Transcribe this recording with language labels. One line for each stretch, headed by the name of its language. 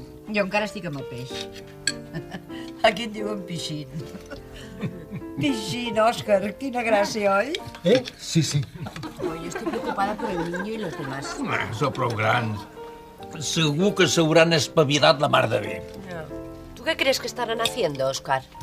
Catalan: Jo encara estic amb el peix. Aquí et diuen pixín. Pixín, Òscar, quina gràcia, oi? Sí. Jo estic preocupada per el niño i
Spanish: los demás.
Catalan: Sou prou grans. Segur que s'hauran espavilat la mar de bé.
Spanish: ¿Tú qué crees que estarán haciendo, Òscar?